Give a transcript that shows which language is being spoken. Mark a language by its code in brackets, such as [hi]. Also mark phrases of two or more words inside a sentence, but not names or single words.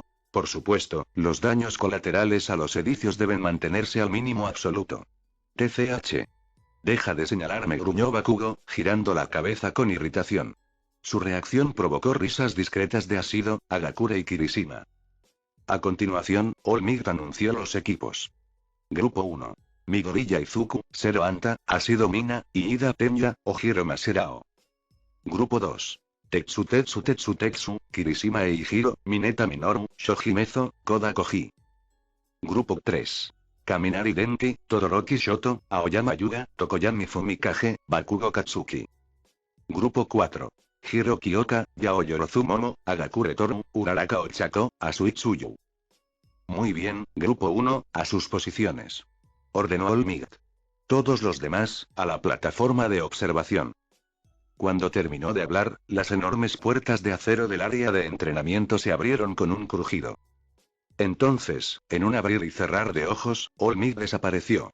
[es] Por supuesto, los daños colaterales a los edicios deben mantenerse al mínimo absoluto. TCH. Deja de señalarme, gruñó Bakugo, girando la cabeza con irritación. Su reacción provocó risas discretas de Ashido, Agakure y Kirishima. A continuación, All Might anunció los equipos. Grupo 1. Midoriya Izuku, Zero Anta, Ashido Mina, Iida Tenya, Ojiro Maserao. Grupo 2. Tetsu, Kirishima e Hiro, Mineta Minoru, Shoji Mezo, Koda Koji. Grupo 3. Kaminari Denki, Todoroki Shoto, Aoyama Yuga, Tokoyami Fumikage, Bakugo Katsuki. Grupo 4. Hiro Kyoka, Yaoyorozu Momo, Agakure Toru, Uraraka Ochako, Asui Tsuyu. Muy bien, Grupo 1, a sus posiciones. Ordenó All Might. Todos los demás, a la plataforma de observación. Cuando terminó de hablar, las enormes puertas de acero del área de entrenamiento se abrieron con un crujido. Entonces, en un abrir y cerrar de ojos, All Might desapareció.